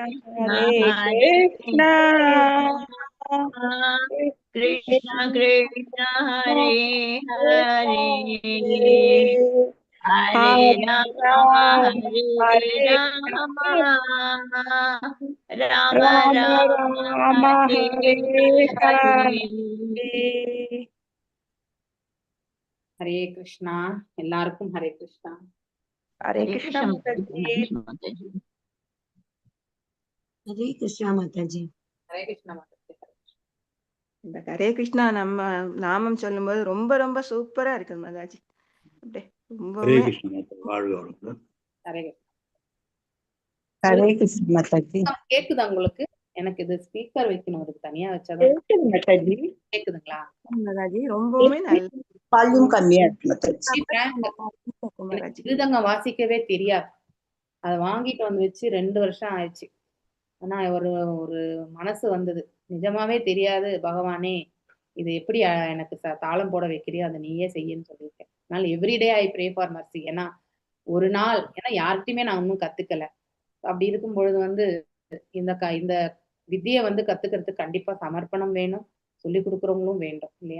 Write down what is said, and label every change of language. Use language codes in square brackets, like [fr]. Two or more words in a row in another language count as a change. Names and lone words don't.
[sa] कृष्ण कृष्ण कृष्ण हरे हरे हरे राम राम राम राम हरे हरे [hi] हरे कृष्णा [ta] எல்லாருக்கும் [hi] हरे कृष्णा हरे हरे कृष्ण कृष्ण माताजी माताजी हरे कृष्ण माता जी हरे कृष्णा माताजी [ta] இந்த [hi] हरे कृष्णा [ta] நம்ம நாமம் சொல்லும்போது ரொம்ப ரொம்ப சூப்பரா இருக்குது மாதாஜி அப்படியே [hi] हरे [ta] ரொம்பவுமே [hi] कृष्ण माता [ta] வாழ்க வளமுடன். [hi] हरे हरे कृष्ण माता जी [ta] கேக்குதா உங்களுக்கு எனக்கு இது ஸ்பீக்கர் வைக்கணும் அதுக்கு தனியா வச்சாதான் கேக்குது மாதாஜி கேக்குதுங்களா மாதாஜி ரொம்பவுமே நல்ல வால்யூம் கம்மியா இருக்கு மாता जी பிராங்க் இருக்கும் எனக்கு மாதாஜி மிருதங்கம் வாசிக்கவே தெரியாது அதை வாங்கிட்டு வந்து வச்சு 2 வருஷம் ஆயிடுச்சு ஆனா ஒரு ஒரு மனசு வந்தது நிஜமாவே தெரியாது பகவானே இது எப்படி எனக்கு தாளம் போட வைக்கிறியோ அதை நீயே செய்யன்னு சொல்லியிருக்கேன் அதனால [en] everyday I pray for mercy [ta] ஏன்னா ஒரு நாள் ஏன்னா யார்கிட்டயுமே நான் இன்னும் கத்துக்கல அப்படி இருக்கும் பொழுது வந்து இந்த வித்தியை வந்து கத்துக்கிறதுக்கு கண்டிப்பா சமர்ப்பணம் வேணும் சொல்லி கொடுக்குறவங்களும் வேண்டும் இல்லையா?